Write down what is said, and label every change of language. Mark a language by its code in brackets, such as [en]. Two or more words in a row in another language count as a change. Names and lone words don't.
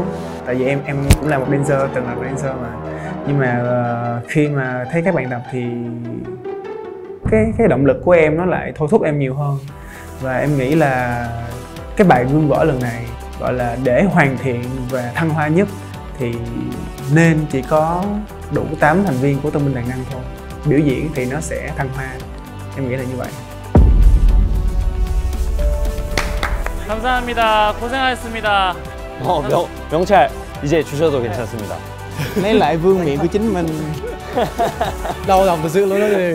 [vi] Tại vì em cũng là một dancer, từng là một dancer mà. Nhưng mà khi mà thấy các bạn tập thì cái động lực của em nó lại thôi thúc em nhiều hơn. Và em nghĩ là cái bài Gương Vỡ lần này gọi là để hoàn thiện và thăng hoa nhất thì nên chỉ có đủ 8 thành viên của Tân binh Đàn Năng thôi. Biểu diễn thì nó sẽ thăng hoa. Em nghĩ là như vậy. [ko] 감사합니다. 고생하셨습니다. 명찰 이제 주셔도 괜찮습니다. [vi] Lấy lại vương miện của chính mình. Đau lòng thật sự luôn đó thì.